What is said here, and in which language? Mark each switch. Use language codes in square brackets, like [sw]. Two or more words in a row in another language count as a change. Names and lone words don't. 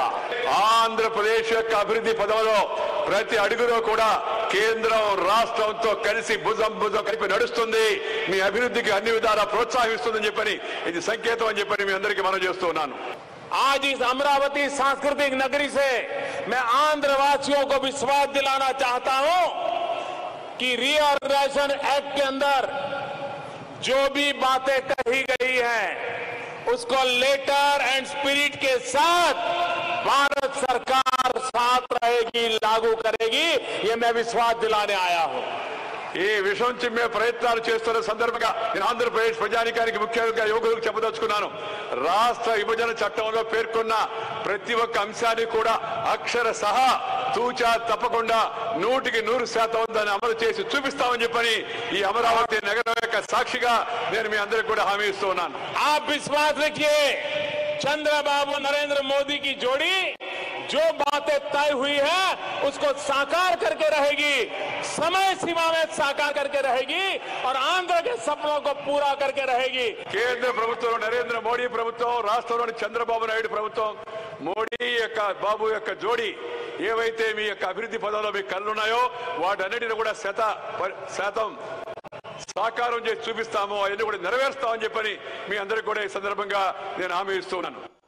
[te] ఆంధ్రప్రదేశ్ యొక్క అభివృద్ధి పదవిలో ప్రతి అడుగులో కూడా కేంద్రం రాష్ట్రంతో కలిసి భుజం కలిపి నడుస్తుంది. మీ అభివృద్ధికి అన్ని విధాలా ప్రోత్సహిస్తుందని చెప్పని ఇది సంకేతం అని చెప్పని మీ అందరికీ మనం చేస్తున్నాను. [hi] आज इस अमरावती सांस्कृतिक नगरी से मैं आंध्र वासियों को विश्वास दिलाना चाहता हूं कि [en] reorganisation act [hi] के अंदर जो भी बातें कही गई हैं उसको [en] letter and spirit [hi] के साथ भारत सरकार साथ रहेगी, लागू करेगी. ये मैं विश्वास दिलाने आया हूं. [te] ఈ విషయం చిమ్మే ప్రయత్నాలు చేస్తున్న సందర్భంగా నేను ఆంధ్రప్రదేశ్ ప్రజానికానికి ముఖ్యంగా యువకులకు చెప్పదలుచుకున్నాను. రాష్ట్ర విభజన చట్టంలో పేర్కొన్న ప్రతి ఒక్క అంశాన్ని కూడా అక్షర సహా తూచా తప్పకుండా 100% దాన్ని అమలు చేసి చూపిస్తామని చెప్పని ఈ అమరావతి నగరం యొక్క సాక్షిగా నేను మీ అందరికీ కూడా హామీ ఇస్తూ ఉన్నాను. [hi] आप विश्वास रखिए, चंद्रबाबू नरेंद्र मोदी की जोड़ी जो बातें तय हुई है उसको साकार करके रहेगी, समय सीमा में साकार करके रहेगी और आंध्र के सपनों को पूरा करके रहेगी. [te] కేంద్ర ప్రభుత్వం నరేంద్ర మోడీ ప్రభుత్వం, రాష్ట్రంలోని చంద్రబాబు నాయుడు ప్రభుత్వం, మోడీ యొక్క బాబు యొక్క జోడీ ఏవైతే మీ యొక్క అభివృద్ధి పదంలో మీ కళ్ళున్నాయో వాటన్నిటిని కూడా శాతం సాకారం చేసి చూపిస్తాము, అవన్నీ కూడా నెరవేరుస్తామని చెప్పని మీ అందరికీ కూడా ఈ సందర్భంగా నేను హామీ ఇస్తున్నాను.